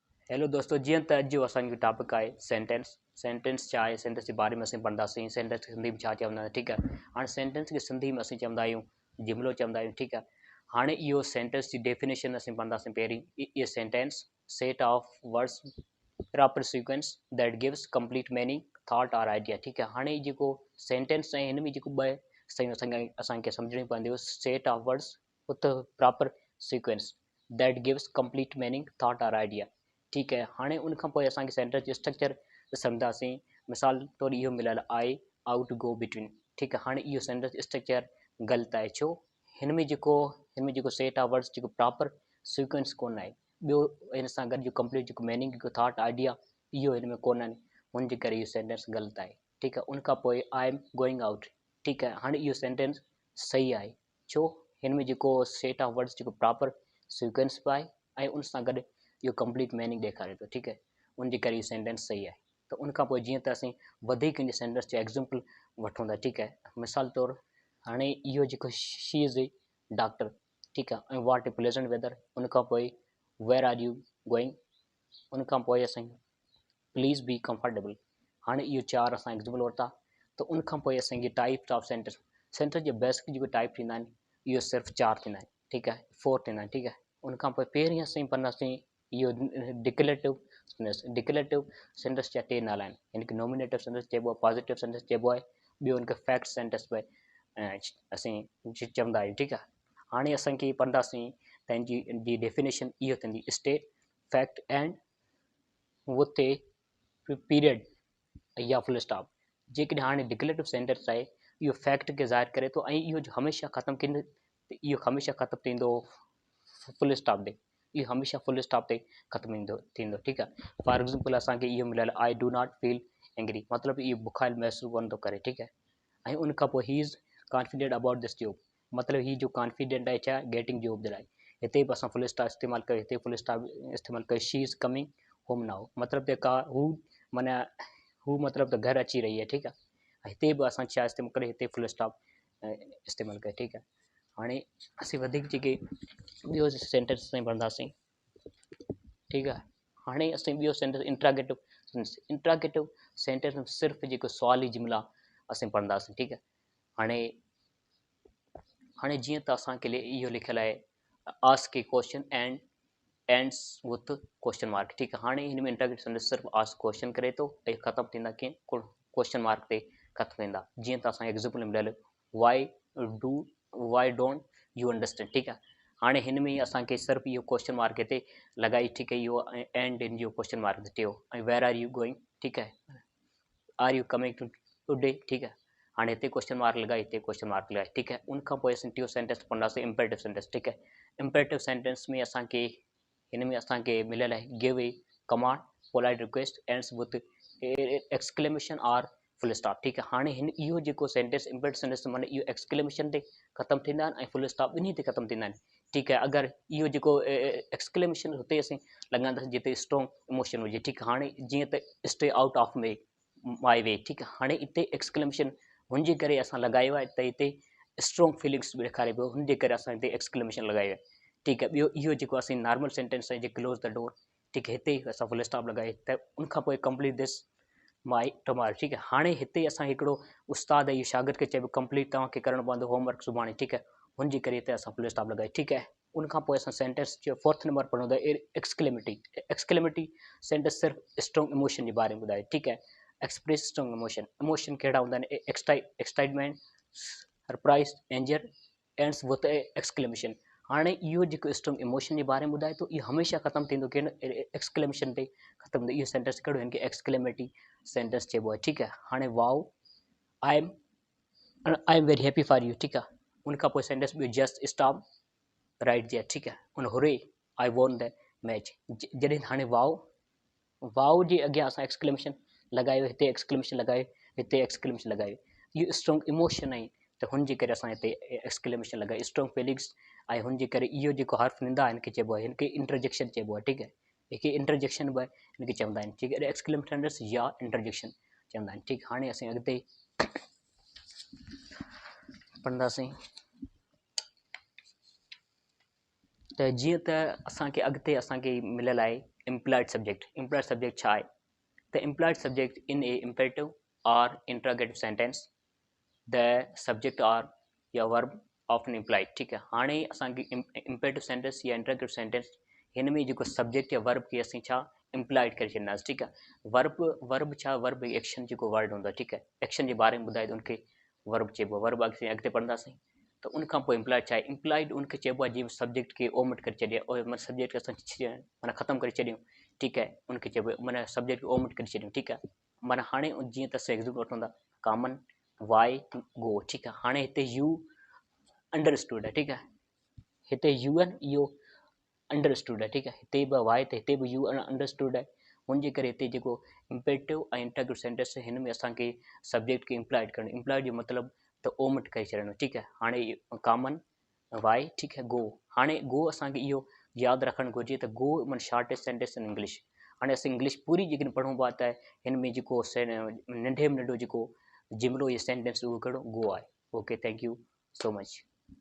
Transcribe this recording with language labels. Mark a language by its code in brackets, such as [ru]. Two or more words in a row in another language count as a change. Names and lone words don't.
[sd] हेलो दोस्तों, जीअं त अॼु जो असांजो टॉपिक आहे सेंटेंस छा आहे। सेंटेंस जे बारे में असीं पढ़ंदासीं। सेंटेंस खे सिंधी में छा चवंदा आहियूं, ठीकु आहे। हाणे सेंटेंस खे सिंधी में असीं चवंदा आहियूं जुमिलो चवंदा आहियूं, ठीकु आहे। हाणे इहो सेंटेंस जी डेफिनेशन असीं पढ़ंदासीं। पहिरीं इहो [en] sentence set of words proper sequence that gives complete meaning thought or idea, [sd] ठीकु आहे। हाणे जेको सेंटेंस आहे हिन में जेको ॿ शयूं असांखे सम्झणियूं पवंदियूं। [en] set of words with proper sequence that gives complete meaning thought or idea, [hi] ठीक है। [sd] हाँ उन असांखे सेंटेंस जो स्ट्रक्चर ॾिसंदासीं। मिसाल तौर इहो मिलियल [en] I out go between, [sd] ठीकु आहे। हाणे इहो सेंटेंस स्ट्रक्चर ग़लति आहे। छो? हिन में जेको [en] set of words [sd] जेको [en] proper sequence [sd] कोन आहे। ॿियो हिन सां गॾु जो कंप्लीट जेको मीनिंग जेको [en] thought idea [sd] इहो हिन में कोन आहिनि, हुनजे करे इहो सेंटेंस ग़लति आहे, ठीकु आहे। उन खां पोइ [en] I am going out, [sd] ठीकु आहे। हाणे इहो सेंटेंस सही आहे। छो? हिन में जेको [en] set of words [sd] जेको [en] proper sequence [sd] बि आहे ऐं उन सां गॾु इहो [en] complete meaning [sd] ॾेखारे थो, ठीकु आहे। उनजे करे इहो सेंटेंस सही आहे। त उन खां पोइ जीअं त असीं वधीक इन सेंटेंस जो एग्ज़ाम्पल वठूं था, ठीकु आहे। मिसाल तौरु हाणे इहो जेको [en] she is a doctor, [sd] ठीकु आहे, ऐं [en] what a pleasant weather. [sd] उन खां पोइ [en] where are you going, [sd] उन खां पोइ असां [en] please be comfortable. [sd] हाणे इहो चारि असां एग्ज़ाम्पल वरिता। त उन खां पोइ असांखे [en] types of sentence [sd] जो बेसिक जेको टाइप थींदा आहिनि इहो सिर्फ़ु चारि थींदा आहिनि, ठीकु आहे, 4 थींदा आहिनि, ठीकु आहे। उन खां पोइ पहिरीं असीं पढ़ंदासीं इहो [en] declarative sentence [sd] जा टे नाला आहिनि। हिनखे [en] nominative sentence [sd] चइबो आहे, [en] positive sentence [sd] चइबो आहे, ॿियो हिनखे [en] fact sentence [sd] बि असीं चवंदा आहियूं, ठीकु आहे। हाणे असांखे पढ़ंदासीं त हिनजी डेफिनेशन इहो थींदी [en] state fact end with a period or full stop. [sd] जेकॾहिं हाणे [en] declarative sentence [sd] आहे इहो फैक्ट खे ज़ाहिर करे थो ऐं इहो हमेशह ख़तमु कंदो, इहो हमेशह ख़तमु थींदो [en] full stop [sd] ते। इहो हमेशह [en] full stop [sd] ते ख़तमु थींदो, ठीकु आहे। [en] for example [sd] असांखे इहो मिलियल [en] I do not feel angry, [sd] मतिलबु इहो बुखार महसूसु कोन थो करे, ठीकु आहे। ऐं उन खां पोइ [en] he is confident about this job, [sd] मतिलबु हीउ जो कॉन्फिडेंट आहे छा [en] getting job [sd] जे लाइ। हिते बि असां [en] full stop [sd] इस्तेमालु कयो, हिते [en] full stop [sd] इस्तेमालु कयो। [en] she is coming home now, [sd] मतिलबु जेका माना हू मतिलबु त घरु अची रही आहे, ठीकु आहे। हिते बि असां छा इस्तेमालु करे, हिते [en] full stop [sd] इस्तेमालु कयो, ठीकु आहे। हाणे असीं वधीक जेके ॿियो सेंटेंस असां पढ़ंदासीं, ठीकु आहे। हाणे असीं ॿियो सेंटेंस [en] interrogative sentence [sd] में सिर्फ़ु जेको सुवाली जुमिला असीं पढ़ंदासीं, ठीकु आहे। हाणे जीअं त असांखे इहो लिखियलु आहे [en] ask a question and ends with question mark, [sd] ठीकु आहे। हाणे हिन में [en] interrogative sentence [sd] सिर्फ़ु [en] ask question [sd] करे थो ऐं ख़तमु थींदा कीअं [en] question mark [sd] ते ख़तमु थींदा। जीअं त असांखे एग्ज़ाम्पल मिलियल [en] why don't you understand, [sd] ठीकु आहे। हाणे हिन में असांखे सिर्फ़ु इहो [en] question mark [sd] हिते लॻाई, ठीकु आहे। इहो एंड इन जो [en] question mark [sd] थियो ऐं [en] where are you going, [sd] ठीकु आहे, [en] are you coming today, [sd] ठीकु आहे। हाणे हिते [en] question mark [sd] लॻाए, हिते [en] question mark [sd] लॻाए, ठीकु आहे। उन खां पोइ असीं टियों सेंटेंस पढ़ंदासीं [en] imperative sentence, [sd] ठीकु आहे। [en] imperative sentence [sd] में असांखे हिन में असांखे मिलियल आहे [en] give a command polite request ends with exclamation or full stop, [sd] ठीकु आहे। हाणे हिन इहो जेको सेंटेंस [en] imperative sentence [sd] माने इहो एक्सक्लेमेशन ते ख़तमु थींदा आहिनि ऐं [en] full stop [sd] ॿिन्ही ते ख़तमु थींदा आहिनि, ठीकु आहे। अगरि इहो जेको एक्सक्लेमेशन हुते असीं लॻाईंदासीं जिते [en] strong emotion [sd] हुजे, ठीकु आहे। हाणे जीअं त [en] stay out of my way, [sd] ठीकु आहे। हाणे हिते एक्सक्लेमेशन हुनजे करे असां लॻायो आहे त हिते [en] strong feelings [sd] बि ॾेखारे पियो, हुनजे करे असां हिते एक्सक्लेमेशन लॻायो आहे, ठीकु आहे। ॿियो इहो जेको असीं [en] normal sentence [sd] आहे जे [en] close the door, [sd] ठीकु आहे, हिते असां [en] full stop [sd] लॻाए त उन खां पोइ [en] complete this my tomorrow, [sd] ठीकु आहे। हाणे हिते असां हिकिड़ो उस्ताद इहो शागिर्द खे चइबो कंप्लीट तव्हांखे करणो पवंदो होमवर्क सुभाणे, ठीकु आहे। हुनजे करे हिते असां [en] full stop [sd] लॻाए, ठीकु आहे। उन खां पोइ असां सेंटेंस जो 4th नंबर पढ़ूं था [en] exclamatory sentence [sd] सिर्फ़ु [en] strong emotion [sd] जे बारे में ॿुधाए, ठीकु आहे। [en] express strong emotion [sd] कहिड़ा हूंदा आहिनि, [en] excitement, surprise, anger ends with exclamation. [sd] हाणे इहो जेको [en] strong emotion [sd] जे बारे में ॿुधाए थो इहो हमेशह ख़तमु थींदो की एक्सक्लेमेशन ते ख़तमु थींदो। इहो सेंटेंस कहिड़ो हिनखे [en] exclamatory sentence [sd] चइबो आहे, ठीकु आहे। [en] हाणे wow I am very happy for you, [sd] ठीकु आहे। उन खां पोइ सेंटेंस ॿियो [en] just stop right there, [sd] ठीकु आहे। उन [en] hurray I won the match, [sd] जॾहिं हाणे वाओ जे अॻियां असां एक्सक्लेमेशन लॻायो, हिते एक्सक्लेमेशन लॻायो, हिते एक्सक्लेमेशन लॻायो, इहो [en] strong emotion [sd] आहे त हुनजे करे असां हिते एक्सक्लेमेशन लॻायो, [en] strong feelings [sd] ऐं हुनजे करे इहो जेको हर्फ़ निंदा आहे हिनखे चइबो आहे, हिनखे इंटरजेक्शन चइबो आहे, ठीकु आहे। हिनखे इंटरजेक्शन बि हिनखे चवंदा आहिनि, ठीकु आहे। एक्सक्लेमेशन या इंटरजेक्शन चवंदा आहिनि, ठीकु। हाणे असीं अॻिते पढ़ंदासीं त जीअं त असांखे अॻिते असांखे मिलियल आहे implied subject छा आहे? [en] The implied subject in a imperative or interrogative sentence, the subject or या verb often implied. [hi] ठीक है, [sd] हाणे असांखे [en] imperative sentence [sd] या [en] interrogative sentence [sd] हिन में जेको subject या verb खे असीं छा implied करे छॾींदासीं. ठीक आहे, verb छा, verb एक्शन जेको वर्ड हूंदो आहे. ठीक आहे, एक्शन जे बारे में ॿुधाए त उनखे verb चइबो आहे. verb अॻिते पढ़ंदासीं त उनखां पोइ implied छा आहे? implied उनखे चइबो आहे जीअं सब्जेक्ट खे ओमिट करे छॾियो, माना सब्जेक्ट खे असां माना ख़तमु करे छॾियूं. [hi] ठीक है, [sd] उनखे चइबो आहे माना सब्जेक्ट खे ओमिट करे छॾियूं. ठीक आहे, माना हाणे जीअं त असां एग्ज़ाम्पल वठूं था, [en] come on why go. [sd] ठीक आहे, हाणे हिते [en] you understood [sd] आहे. ठीक आहे, हिते यू आहिनि, इहो अंडरस्टूड आहे. ठीक आहे, हिते बि वाई त हिते बि [en] you understood [sd] आहे. हुनजे करे हिते जेको इम्पेरेटिव ऐं [en] interrogative sentence [sd] हिन में असांखे सब्जेक्ट खे इम्प्लाइड करणु. इम्प्लाइड जो मतिलबु त ओमिट करे छॾणु. ठीक आहे, हाणे [en] come on why. [hi] ठीक है, [sd] गो. हाणे गो असांखे इहो यादि रखणु घुरिजे त गो माना [en] shortest sentence in English. [sd] हाणे असां इंग्लिश पूरी जेकॾहिं पढ़ूं पिया त हिन में जेको नंढे में नंढो जेको जुमिलो या सेंटेंस उहो कहिड़ो? गो आहे. [en] OK, thank you so much.